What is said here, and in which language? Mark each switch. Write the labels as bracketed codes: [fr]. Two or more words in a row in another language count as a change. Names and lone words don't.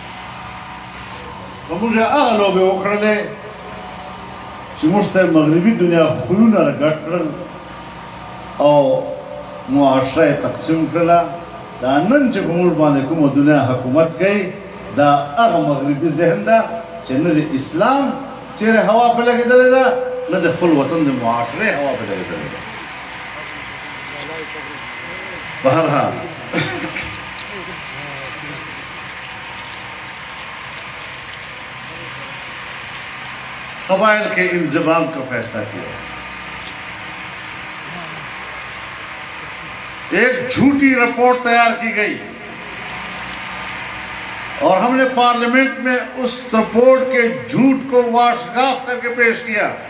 [ps] که موږ هغه لوبې وکړلې چې موږ ته مغربي دنیا خلونه راګډ کړل او معاشره یې تقسیم کړله، دا نن چې په موږ باندې کومه دنیا حکومت کوي دا هغه مغربي ذهن ده چې نه د اسلام چیرې هوا په لګېدلې ده، نه د خپل وطن د معاشرې هوا په لګېدلې ده. [ur] بہرحال قبائل کے انضمام کا فیصلہ کیا. ایک جھوٹی رپورٹ تیار کی گئی اور ہم نے پارلیمنٹ میں اس رپورٹ کے جھوٹ کو واشگاف کر کے پیش کیا.